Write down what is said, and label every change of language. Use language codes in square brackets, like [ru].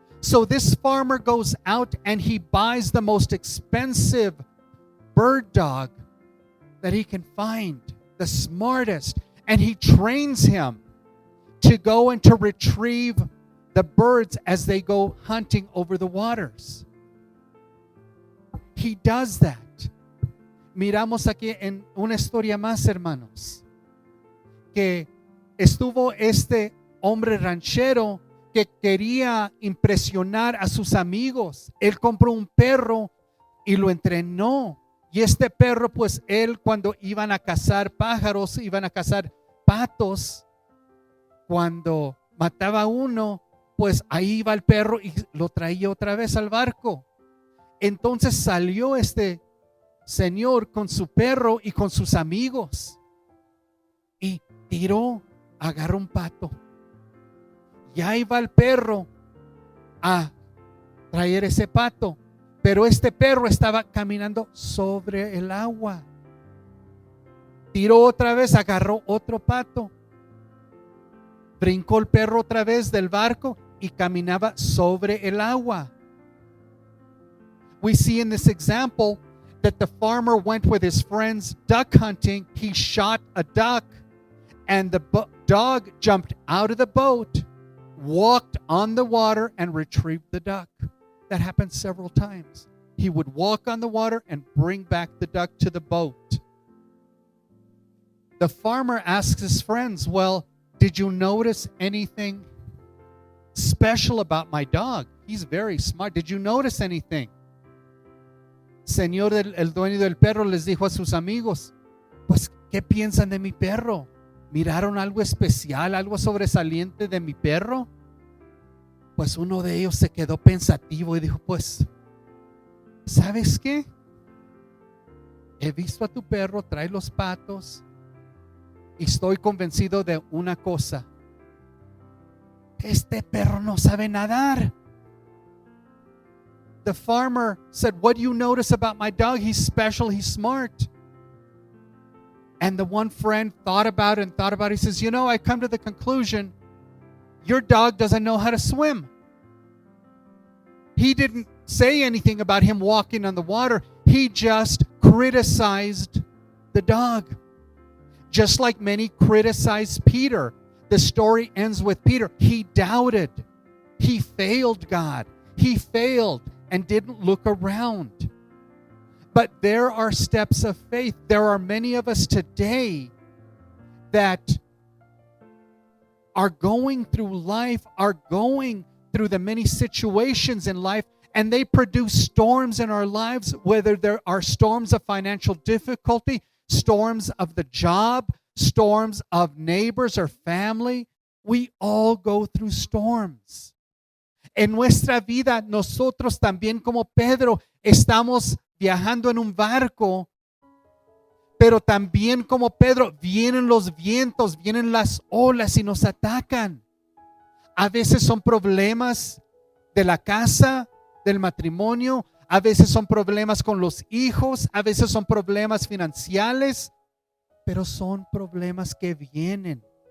[en] So this farmer goes out and he buys the most expensive bird dog that he can find, the smartest, and he trains him to go and to retrieve the birds as they go hunting over the waters. He does that. [es] Miramos aquí en una historia más, hermanos, que estuvo este hombre ranchero que quería impresionar a sus amigos. Él compró un perro y lo entrenó. Y este perro, pues él, cuando iban a cazar pájaros, iban a cazar patos, cuando mataba uno, pues ahí iba el perro y lo traía otra vez al barco. Entonces salió este señor con su perro y con sus amigos y agarró un pato. Y ahí va el perro a traer ese pato, pero este perro estaba caminando sobre el agua. Tiró otra vez, agarró otro pato. Brincó el perro otra vez del barco y caminaba sobre el agua. [en] We see in this example that the farmer went with his friends duck hunting. He shot a duck, and the dog jumped out of the boat, walked on the water, and retrieved the duck. That happened several times. He would walk on the water and bring back the duck to the boat. The farmer asks his friends, well, did you notice anything special about my dog? He's very smart. Did you notice anything? [es] Señor, el dueño del perro les dijo a sus amigos, pues, ¿qué piensan de mi perro? ¿Miraron algo especial, algo sobresaliente de mi perro? Pues uno de ellos se quedó pensativo y dijo, pues, ¿sabes qué? He visto a tu perro, trae los patos, y estoy convencido de una cosa. Este perro no sabe nadar. [en] The farmer said, what do you notice about my dog? He's special, he's smart. And the one friend thought about it. He says, you know, I come to the conclusion, your dog doesn't know how to swim. He didn't say anything about him walking on the water. He just criticized the dog. Just like many criticized Peter. The story ends with Peter. He doubted. He failed God. He failed and didn't look around. But there are steps of faith. There are many of us today that are going through life, are going through the many situations in life, and they produce storms in our lives, whether there are storms of financial difficulty, storms of the job, storms of neighbors or family. We all go through storms. [es] En nuestra vida, nosotros también como Pedro estamos viajando en un barco, pero también como Pedro vienen los vientos, vienen las olas y nos atacan. A veces son problemas de la casa, del matrimonio, a veces son problemas con los hijos, a veces son problemas financieros, pero son problemas que vienen.